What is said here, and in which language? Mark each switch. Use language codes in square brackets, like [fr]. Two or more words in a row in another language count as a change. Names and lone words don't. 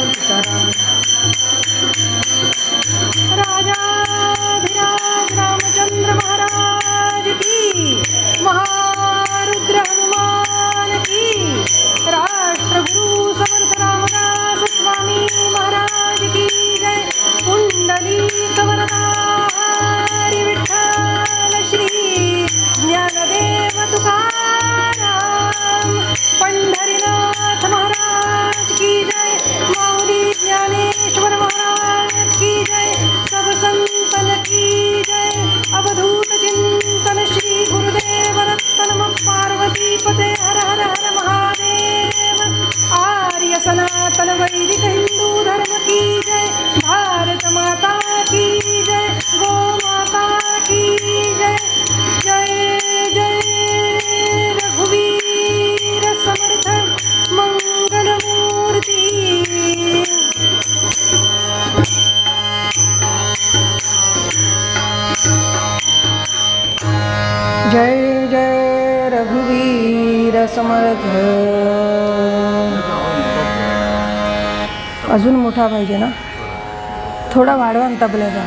[hi] सीताराम। राजाधिराज रामचंद्र महाराज की, महारुद्र हनुमान की, राष्ट्रगुरु समर्थ रामदास स्वामी महाराज की जय। कुंडलीक वरदा हरी विठ्ठल श्री ज्ञानदेव तुकाराम, पंढरीनाथ महाराज की जय। माऊली ज्ञानेश्वर महाराज की जय। सब संतन की जय। [mr] अवधूत चिंतन श्री गुरुदेव दत्त। [sa] नमः पार्वती पते हर हर हर महादेव। [hi] आर्य सनातन वैदिक हिंदू धर्म की जय। भारत माता की जय। गो माता की जय। [mr] जय जय रघुवीर समर्थ मंगल मूर्ति। जय जय रघुवीर समर्थ। अजून मोठा पाहिजे ना, थोडा वाढवा ना तबल्याचा.